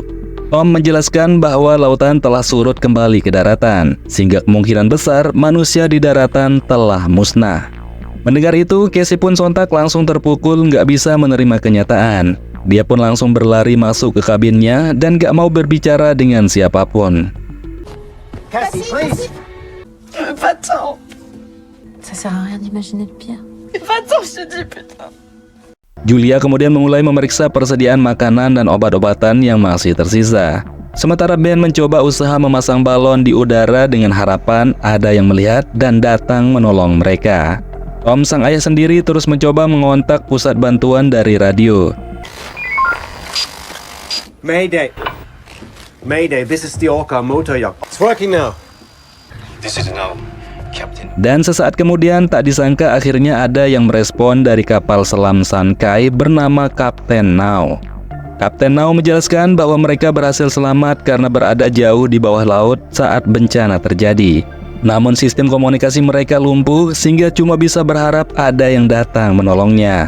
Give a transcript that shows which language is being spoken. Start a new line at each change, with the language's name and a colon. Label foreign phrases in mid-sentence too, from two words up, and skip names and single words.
Indonesian: Tom menjelaskan bahwa lautan telah surut kembali ke daratan, sehingga kemungkinan besar manusia di daratan telah musnah. Mendengar itu, Casey pun sontak langsung terpukul nggak bisa menerima kenyataan. Dia pun langsung berlari masuk ke kabinnya dan nggak mau berbicara dengan siapapun.
English: Cassie, please!
French: Va-t'en! Ça sert à rien d'imaginer le pire. Va-t'en, je te dis, putain!
Indonesian: Julia kemudian mulai memeriksa persediaan makanan dan obat-obatan yang masih tersisa. Sementara Ben mencoba usaha memasang balon di udara dengan harapan ada yang melihat dan datang menolong mereka. Tom sang ayah sendiri terus mencoba mengontak pusat bantuan dari radio.
English: Mayday! Mayday, this is the Orca motor yacht. It's working now. This is now, Captain.
Indonesian: Dan sesaat kemudian tak disangka akhirnya ada yang merespon dari kapal selam Sankai bernama Kapten Now. Kapten Now menjelaskan bahwa mereka berhasil selamat karena berada jauh di bawah laut saat bencana terjadi. Namun sistem komunikasi mereka lumpuh sehingga cuma bisa berharap ada yang datang menolongnya.